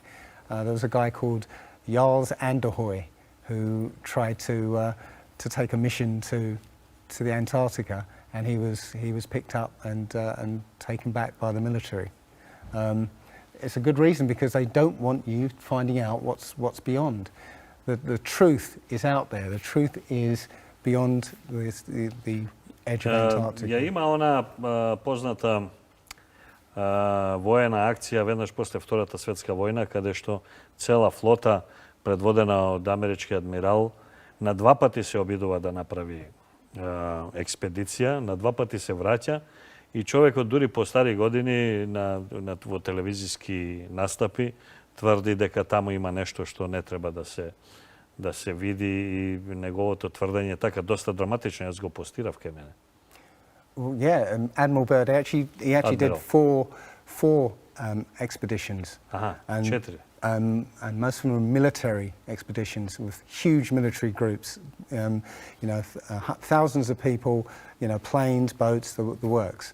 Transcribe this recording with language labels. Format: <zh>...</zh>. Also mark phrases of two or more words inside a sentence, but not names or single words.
<en>There was a guy called Jarls Anderhoy who tried to take a mission to the Antarctica, and he was picked up and taken back by the military. It's a good reason, because they don't want you finding out what's beyond. The truth is out there. The truth is beyond the edge of Antarctica.</en> <mk>Ја има она позната воена акција веднаш после Втората светска војна, каде што цела флота предводена од амерички адмирал на два пати се обидува да направи експедиција, на два пати се враќа и човекот дури по стари години во телевизиски настапи тврди дека таму има нешто што не треба да се види, и неговото тврдење така доста драматично, јас го постирав кај мене.</mk> <en>Well, yeah, Admiral Byrd he actually did four expeditions.</en> <mk>Четири.</mk> <en>And most of them were military expeditions with huge military groups. Thousands of people, planes, boats, the works.</en>